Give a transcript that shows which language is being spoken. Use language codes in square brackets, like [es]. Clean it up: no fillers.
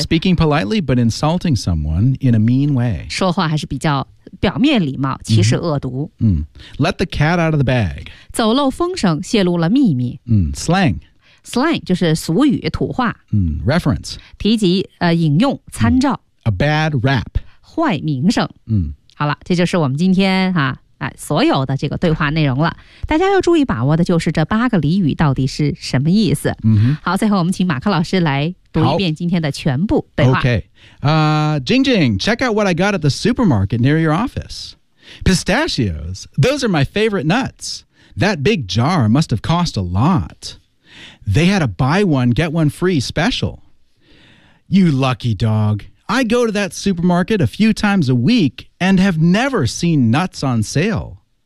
[en] Speaking politely but insulting someone in a mean way [zh] 说话还是比较表面礼貌其实恶毒、 [en] Let the cat out of the bag [zh] 走漏风声泄露了秘密、 [en] Slang [zh] Slang 就是俗语土话、 [en] Reference [zh] 提及、引用参照、 [en] A bad rap [zh] 坏名声、好了这就是我们今天哈所有的这个对话内容了大家要注意把握的就是这八个俚语到底是什么意思、好最后我们请马克老师来读一遍今天的全部对话 [en] OK Jingjing, check out what I got at the supermarket near your office Pistachios, those are my favorite nuts That big jar must have cost a lot They had a buy one, get one free special You lucky dog I go to that supermarket a few times a week and have never seen nuts on sale.